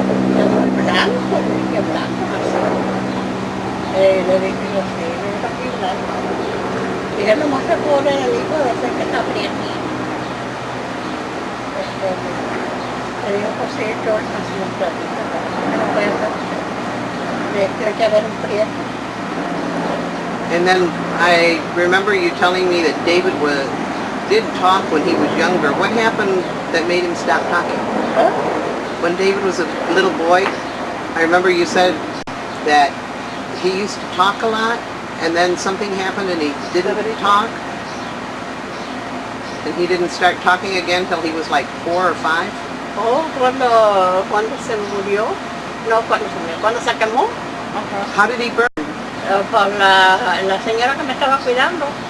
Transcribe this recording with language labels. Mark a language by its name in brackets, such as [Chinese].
[Spanish] Y muy blanco, le dije, blanco, así. Le dije, yo sí, mira aquí blanco. Dije, no más se pone el hijo de ese que está prietito. Le digo, pues sí, George nació un platito, no puede ser. Tiene que haber un prieto. [English] And then I remember you telling me that David did talk when he was younger. What happened that made him stop talking? Huh? When David was a little boy, I remember you said that he used to talk a lot, and then something happened and he didn't talk. And he didn't start talking again till he was like 4 or 5? [Spanish] Oh, cuando se murió, no cuando se murió, cuando se quemó. [English] How did he burn? [Spanish] Por la señora que me estaba cuidando.